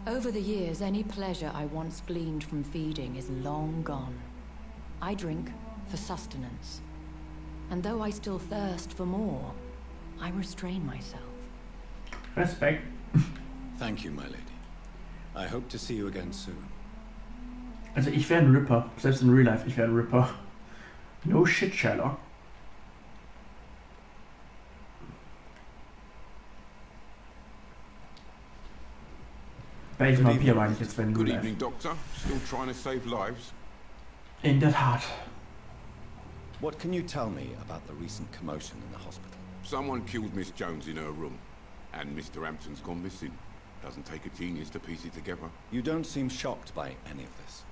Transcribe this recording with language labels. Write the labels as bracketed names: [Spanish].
[English] Over the years, any pleasure I once gleaned from feeding is long gone. I drink for sustenance. And though I still thirst for more, I restrain myself. [German] Respekt. [English] Thank you, my lady. I hope to see you again soon. [German] Also ich wäre ein Ripper. Selbst in Real Life, ich wäre ein Ripper. [English] No shit, Sherlock. [German] Welchen Vampir meine ich jetzt, wenn du [English] Good evening, Doctor. Still trying to save lives? [German] In der Tat. [English] What can you tell me about the recent commotion in the hospital? Someone killed Miss Jones in her room, and Mr. Hampton's gone missing. Doesn't take a genius to piece it together. You don't seem shocked by any of this.